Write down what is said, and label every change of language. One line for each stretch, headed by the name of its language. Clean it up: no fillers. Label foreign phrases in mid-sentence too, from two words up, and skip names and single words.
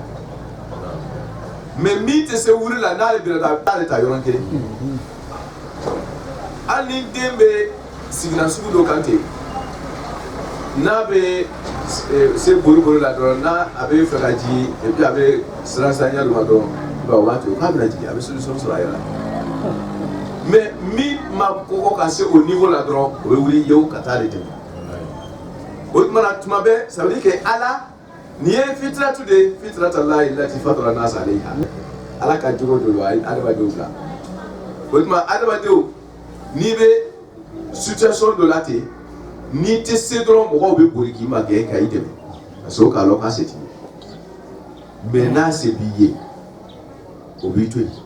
Bambara: mais min tɛ se wuli la n'ale bɛnna a bɛ t'ale ta yɔrɔ kelen hali ni den bɛ sigilan sugu dɔ kan ten n'a bɛ se boli la dɔrɔn n'a a bɛ fɛ ka jigin et puis a bɛ siran ɲɛ dɔ ma dɔrɔn i b'a ye o b'a to yen k'a bɛna jigin a bɛ solution sɔrɔ a yɛrɛ la mais min ma kɔkɔ ka se o niveau la dɔrɔn o bɛ wuli yewu ka taa ale dɛmɛ o tuma na tuma bɛɛ
French: ça veut dire que
Bambara: ala nin ye fitiratu de ye
Arabic: فطرة الله التي فطر الناس عليها
Bambara: ala ka jogo dɔ don adamadenw bila o tuma adamadenw n'i bɛ situation dɔ la ten n'i tɛ se dɔrɔn mɔgɔw bɛ boli k'i ma gɛn ka i dɛmɛ
French: parce que
Bambara: o k'a lɔn k'a se t'i ye mais n'a se b'i ye o b'i to yen